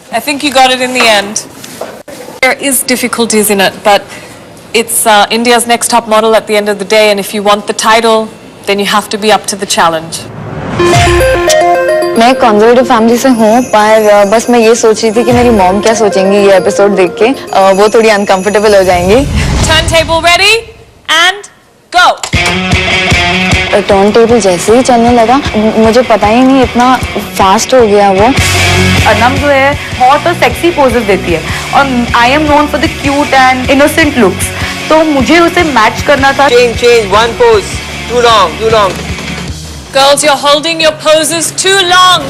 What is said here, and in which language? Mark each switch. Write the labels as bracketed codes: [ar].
[en] I think you got it in the end. There is difficulties in it, but it's India's next top model at the end of the day, and if you want the title, then you have to be up to the challenge. [hi] मैं conservative family से हूँ पर बस मैं ये सोच रही थी कि मेरी मॉम क्या सोचेंगी ये एपिसोड देख के. वो थोड़ी अनकंफर्टेबल हो जाएंगी. [en] Turntable ready and go. [hi] Turn table जैसे ही चलने लगा मुझे पता ही नहीं इतना फास्ट हो गया वो. अनम जो है बहुत सेक्सी पोजेस देती है और [en] I am known for the cute and innocent looks, [hi] तो मुझे उसे मैच करना था. [en] Change, one pose. Too long. Girls, you're holding your poses too long.